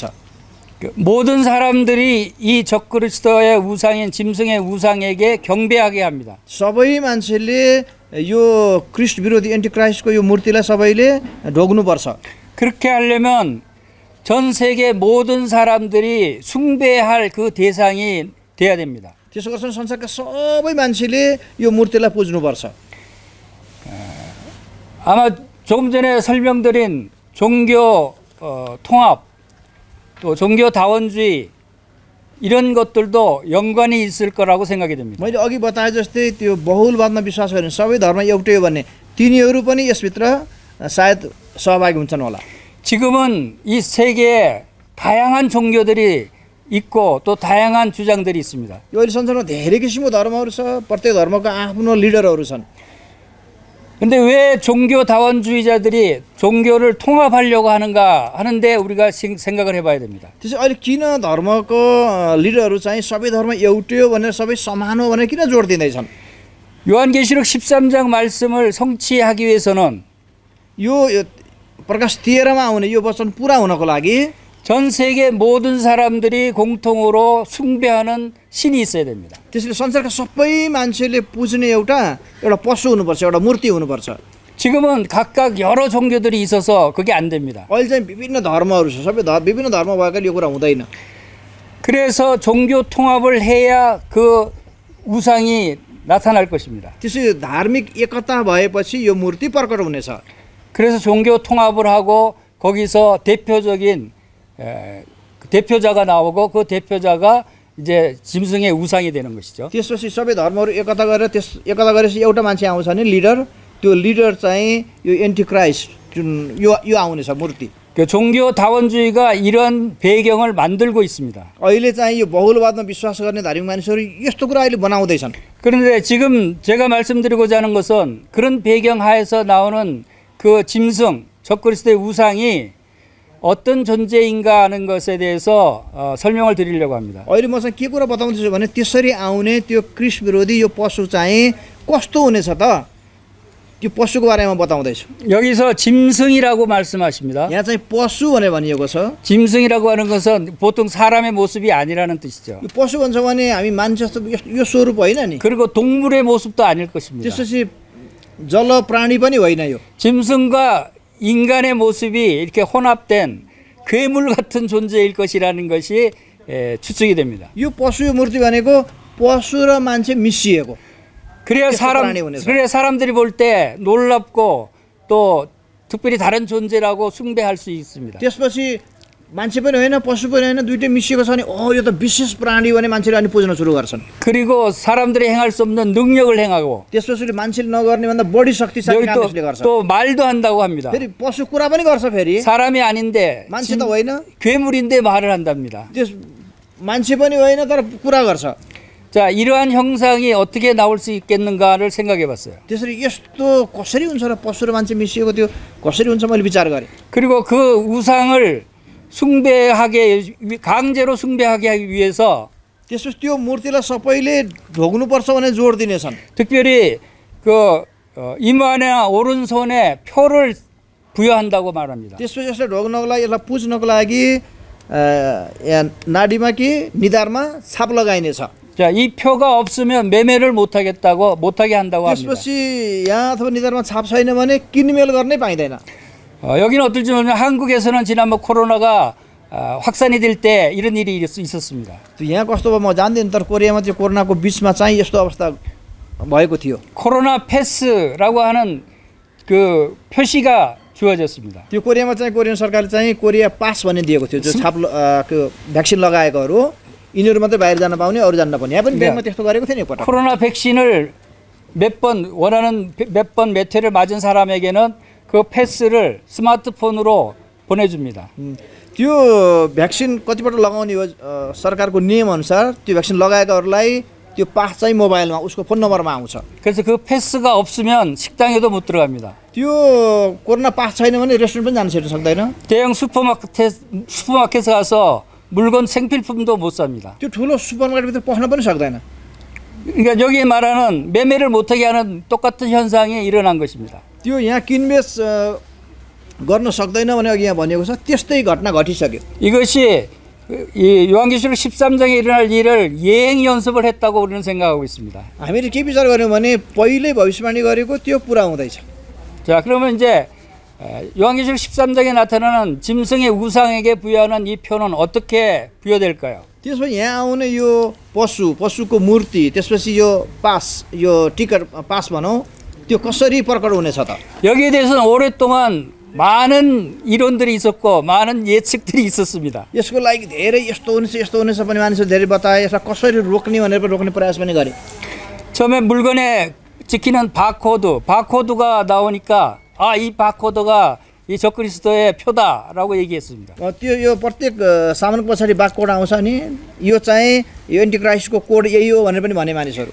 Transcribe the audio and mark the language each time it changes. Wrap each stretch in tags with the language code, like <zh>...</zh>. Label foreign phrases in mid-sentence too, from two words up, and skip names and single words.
<ko>모든 사람들이 이 적그리스도의 우상인 짐승의 우상에게 경배하게 합니다.</ko> <ne>सबै मान्छेले यो क्रिस्ट विरोधी एन्टिक्राइस्टको यो मूर्तिलाई सबैले ढोग्नुपर्छ।</ne> <ko>그렇게 하려면 전 세계 모든 사람들이 숭배할 그 대상이 돼야 됩니다.</ko> <ne>त्यसो गर्छन् संसारका सबै मान्छेले यो मूर्तिलाई पुज्नुपर्छ।</ne> <ko>아마 조금 전에 설명드린 종교 통합 또 종교 다원주의 이런 것들도 연관이 있을 거라고 생각이 됩니다.</ko> <ne>मैले अघि बताए जस्तै त्यो बहुलवादमा विश्वास गर्ने सबै धर्म एउटै हो भन्ने तिनीहरू पनि यसभित्र सायद सहभागी हुन्छन् होला।</ne> <ko>지금은 이 세계에 다양한 종교들이 있고 또 다양한 주장들이 있습니다.</ko> <ne>यो अहिले संसारमा धेरै किसिमको धर्महरू छ प्रत्येक धर्मको आफ्नो लिडरहरू छन्।</ne> <ko>근데 왜 종교 다원주의자들이 종교를 통합하려고 하는가 하는데 우리가 생각을 해봐야 됩니다.</ko> <ne>त्यसै अहिले किन धर्मको लिडरहरू चाहिँ सबै धर्म एउटै हो भनेर सबै समान हो भनेर किन जोड दिँदैछन्?</ne> <ko>요한계시록 13장 말씀을 성취하기 위해서는</ko> <ne>यो प्रकाश 13मा आउने यो वचन पुरा हुनको लागि</ne> <ko>전 세계 모든 사람들이 공통으로 숭배하는 신이 있어야 됩니다.</ko> <ne>त्यसले संसारका सबै मान्छेले पुज्ने एउटा पशु हुनुपर्छ एउटा मूर्ति हुनुपर्छ।</ne> <ko>지금은 각각 여러 종교들이 있어서 그게 안 됩니다.</ko> <ne>अहिले चाहिँ विभिन्न धर्महरू छ सबै विभिन्न धर्म भएकाले यो कुरा हुँदैन।</ne> <ko>그래서 종교 통합을 해야 그 우상이 나타날 것입니다.</ko> <ne>त्यसै धार्मिक एकता भएपछि यो मूर्ति प्रकट हुनेछ।</ne> <ko>그래서 종교 통합을 하고 거기서 대표적인 대표자가 나오고 그 대표자가 이제 짐승의 우상이 되는 것이죠.</ko> <ne>त्यसपछि सबै धर्महरू एकता गरेपछि एउटा मान्छे आउँछ भने लिडर, त्यो लिडर चाहिँ यो एन्टिक्राइस्ट जुन यो आउनेछ मूर्ति।</ne> <ko>그 종교 다원주의가 이런 배경을 만들고 있습니다.</ko> <ne>अहिले चाहिँ यो बहुलवादमा विश्वास गर्ने धार्मिक मानिसहरू यस्तो कुरा अहिले बनाउँदैछन्।</ne> <ko>그런데 지금 제가 말씀드리고자 하는 것은 그런 배경 하에서 나오는 그 짐승, 적그리스도의 우상이 어떤 존재인가 하는 것에 대해서 설명을 드리려고 합니다.</ko> <ne>अहिले मसँग के कुरा बताउँदैछु भने त्यसरी आउने त्यो ख्रीष्ट विरोधी यो पशु चाहिँ कस्तो हुनेछ त, त्यो पशुको बारेमा बताउँदैछु।</ne> <ko>여기서 짐승이라고 말씀하십니다.</ko> <ne>यहाँ चाहिँ पशु भनेर भनिएको छ।</ne> <ko>짐승이라고 하는 것은 보통 사람의 모습이 아니라는 뜻이죠.</ko> <ne>यो पशु भन्छ भने हामी मान्छे जस्तो यो स्वरूप होइन नि।</ne> <ko>그리고 동물의 모습도 아닐 것입니다.</ko> <ne>त्यसपछि जल प्राणी पनि होइन यो।</ne> <ko>짐승과 인간의 모습이 이렇게 혼합된 괴물 같은 존재일 것이라는 것이 추측이 됩니다.</ko> <ne>यो पशु मूर्ति भनेको पशु र मान्छे मिसिएको।</ne> <ko>그래야 사람들이 볼 때 놀랍고 또 특별히 다른 존재라고 숭배할 수 있습니다.</ko> <ne>त्यसपछि मान्छे पनि होइन पशु पनि होइन दुईटै मिसिएको छ भने यो त विशेष प्राणी भने मान्छेले अनि पुज्न सुरु गर्छन्।</ne> <ko>그리고 사람들이 행할 수 없는 능력을 행하고</ko> <ne>त्यसपछि मान्छेले नगर्ने भन्दा बढी शक्तिशाली काम त्यसले गर्छ।</ne> <ko>또 말도 한다고 합니다.</ko> <ne>फेरि पशु कुरा पनि गर्छ। फेरि</ne> <ko>사람이 아닌데</ko> <ne>मान्छे त होइन,</ne> <ko>괴물인데 말을 한답니다.</ko> <ne>त्यस मान्छे पनि होइन तर कुरा गर्छ।</ne> <ko>자, 이러한 형상이 어떻게 나올 수 있겠는가를 생각해 봤어요.</ko> <ne>त्यसरी यस्तो कसरी हुन्छ र पशु र मान्छे मिसिएको त्यो कसरी हुन्छ मैले विचार गरेँ।</ne> <ko>그리고 그 우상을 강제로 숭배하게 하기 위해서</ko> <ne>त्यसपछि त्यो मूर्तिलाई सबैले ढोग्नुपर्छ भने जोड दिनेछन्।</ne> <ko>특별히 그 이마나 오른손에 표를 부여한다고 말합니다.</ko> <ne>त्यसपछि यसलाई ढोग्नको लागि यसलाई पुज्नको लागि नाडीमा कि निधारमा छाप लगाइनेछ।</ne> <ko>자, 이 표가 없으면 매매를 못하게 한다고 합니다.</ko> <ne>त्यसपछि यहाँ अथवा निधारमा छाप छैन भने किनमेल गर्नै पाइँदैन।</ne> <ko>여기는 어떨지 모르지만 한국에서는 지난번 코로나가 확산이 될 때 이런 일이 있었습니다.</ko> <ne>यहाँ कस्तो भयो म जान्दिनँ, तर कोरियामा त्यो कोरोनाको बिचमा चाहिँ यस्तो अवस्था भएको थियो।</ne> <ko>코로나 패스라고 하는 그 표시가 주어졌습니다.</ko> <ne>त्यो कोरियामा चाहिँ कोरियन सरकारले चाहिँ कोरिया पास भन्ने दिएको थियो। जो छाप भ्याक्सिन लगाएकोहरू यिनीहरू मात्रै बाहिर जान पाउने, अरू जान नपाउने। यहाँ पनि ब्याङ्कमा त्यस्तो गरेको थियो नि एकपटक।</ne> <ko>코로나 백신을 몇 번 몇 회를 맞은 사람에게는 그 패스를 스마트폰으로 보내줍니다.</ko> <ne>त्यो भ्याक्सिन कतिपल्ट लगाउने हो सरकारको नियम अनुसार त्यो भ्याक्सिन लगाएकाहरूलाई त्यो पास चाहिँ मोबाइलमा उसको फोन नम्बरमा आउँछ।</ne> <ko>그래서 그 패스가 없으면 식당에도 못 들어갑니다.</ko> <ne>त्यो कोरोना पास छैन भने रेस्टुरेन्ट पनि जान सक्दैन।</ne> <ko>대형 슈퍼마켓에 가서 물건 생필품도 못 삽니다.</ko> <ne>त्यो ठुलो सुपरमार्केटभित्र पस्न पनि सक्दैन।</ne> <ko>그러니까 여기 말하는 매매를 못하게 하는 똑같은 현상이 일어난 것입니다.</ko> <ne>त्यो यहाँ किनबेच गर्न सक्दैन भने अघि यहाँ भनिएको छ त्यस्तै घटना घटिसक्यो।</ne> <ko>이것이 이 요한계시록 13장에 일어날 일을 예행 연습을 했다고 우리는 생각하고 있습니다.</ko> <ne>हामीले के विचार गर्यौँ भने पहिल्यै भविष्यवाणी गरेको त्यो पुरा हुँदैछ।</ne> <ko>자, 그러면 이제 요한계시록 13장에 나타나는 짐승의 우상에게 부여하는 이 표는 어떻게 부여될까요?</ko> <ne>त्यसपछि यहाँ आउने यो पशुको मूर्ति, त्यसपछि यो पास, यो टिकट पास भनौँ, त्यो कसरी प्रकट हुनेछ त?</ne> <ko>여기에 대해서는 오랫동안 많은 이론들이 있었고 많은 예측들이 있었습니다.</ko> <ne>यसको लागि धेरै यस्तो हुनेछ पनि मानिसले धेरै बताए। यसलाई कसरी रोक्ने भनेर रोक्ने प्रयास पनि गरे।</ne> <ko>처음에 물건에 찍히는 바코드가 나오니까 이 바코드가 이 적그리스도의 표다라고 얘기했습니다.</ko> <ne>त्यो यो प्रत्येक सामानको पछाडि बारकोड आउँछ नि, यो चाहिँ यो एन्टिक्राइस्टको कोड यही हो भनेर पनि भने मानिसहरू।</ne>